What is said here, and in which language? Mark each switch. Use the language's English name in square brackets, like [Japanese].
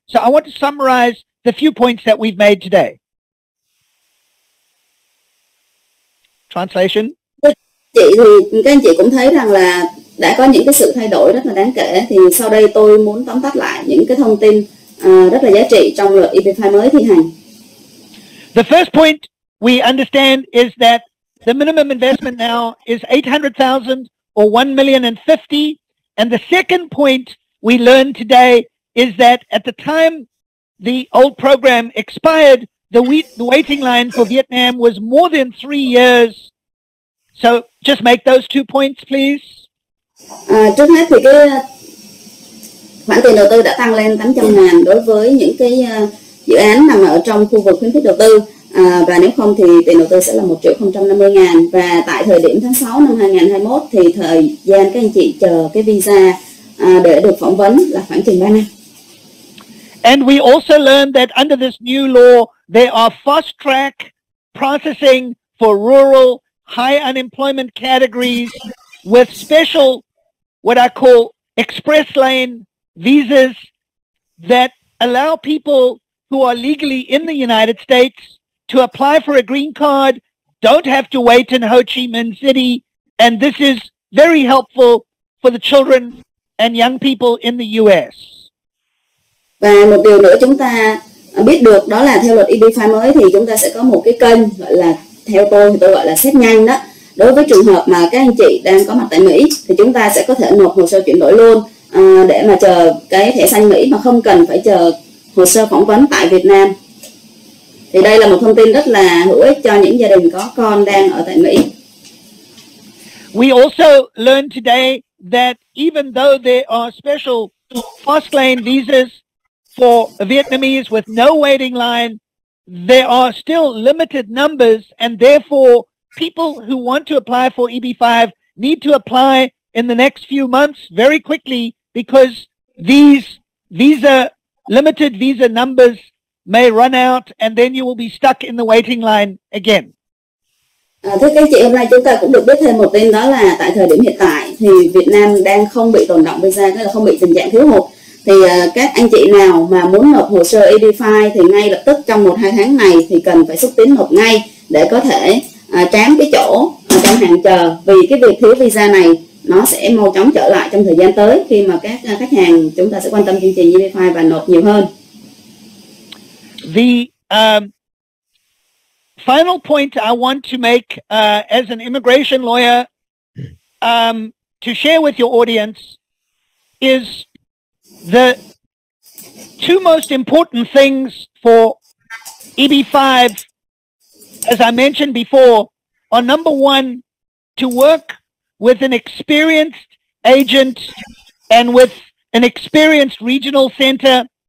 [English] So I want to summarize the few points that we've made today. Translation. [Vietnamese] Chị thì các anh chị cũng thấy rằng là đã có những cái sự thay đổi rất là đáng kể. Thì sau đây tôi muốn tóm tắt lại những cái thông tin rất là giá trị trong luật EB-5 mới thi hành. [English] The first point we understand is that the minimum investment now is 800,000 or 1,050,000. And the second point we learned today is that at the time the old program expired, the waiting line for Vietnam was more than 3 years. So just make those 2 points, please. [Vietnamese] Trước hết thì cái khoản tiền đầu tư đã tăng lên 800.000 đối với những cái dự án nằm ở trong khu vực khuyến khích đầu tư, và nếu không thì tiền đầu tư sẽ là 1.050.000. Và tại thời điểm tháng 6 năm 2021 thì thời gian các anh chị chờ cái visa để được phỏng vấn là khoảng chừng 3 năm. [English] And we also learned that under this new law, there are fast track processing for rural high unemployment categories with special, what I call express lane visas that allow people who are legally in the United States to apply for a green card, don't have to wait in Ho Chi Minh City. And this is very helpful for the children and young people in the US. [Vietnamese] Và một điều nữa chúng ta biết được đó là theo luật EB-5 mới thì chúng ta sẽ có một cái kênh gọi là, theo tôi thì tôi gọi là xét nhanh đó. Đối với trường hợp mà các anh chị đang có mặt tại Mỹ thì chúng ta sẽ có thể nộp hồ sơ chuyển đổi luôn để mà chờ cái thẻ xanh Mỹ mà không cần phải chờ hồ sơ phỏng vấn tại Việt Nam. Thì đây là một thông tin rất là hữu ích cho những gia đình có con đang ở tại Mỹ. [English] We also learned today that even though there are special fast lane visas for Vietnamese with no waiting line, there are still limited numbers, and therefore people who want to apply for EB-5 need to apply in the next few months very quickly, because these limited visa numbers may run out, and then you will be stuck in the waiting line again. [Vietnamese] Thưa các chị, hôm nay chúng ta cũng được biết thêm một tin, đó là tại thời điểm hiện tại thì Việt Nam đang không bị tồn đọng visa, tức là không bị tình trạng thiếu hụt. Thì các anh chị nào mà muốn nộp hồ sơ EB-5 thì ngay lập tức trong 1-2 tháng này thì cần phải xúc tiến nộp ngay để có thể trám cái chỗ trong hàng chờ, vì cái việc thiếu visa này nó sẽ mau chóng trở lại trong thời gian tới khi mà các khách hàng chúng ta sẽ quan tâm chương trình EB-5 và nộp nhiều hơn. [English] The final point I want to make as an immigration lawyer to share with your audience is the two most important things for EB-5, as I mentioned before, are number one, to work with an experienced agent and with an experienced regional center.